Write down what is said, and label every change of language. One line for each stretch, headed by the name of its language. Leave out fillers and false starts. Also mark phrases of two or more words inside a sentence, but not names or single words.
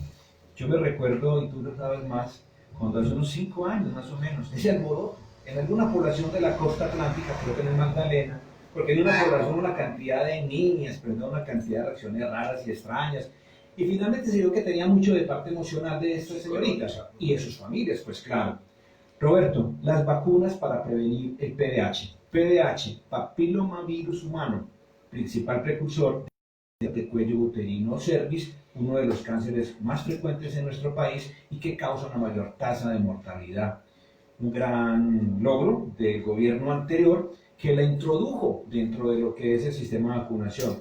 Spanish: Yo me recuerdo, y tú lo sabes más, cuando hace unos 5 años más o menos, ese alboroto en alguna población de la costa atlántica, creo que en el Magdalena, porque en una población una cantidad de niñas, pero una cantidad de reacciones raras y extrañas, y finalmente se vio que tenía mucho de parte emocional de estas señoritas y de sus familias, pues claro. Roberto, las vacunas para prevenir el PDH. PDH, papillomavirus humano, principal precursor de cuello uterino o cervix, uno de los cánceres más frecuentes en nuestro país y que causa una mayor tasa de mortalidad. Un gran logro del gobierno anterior que la introdujo dentro de lo que es el sistema de vacunación.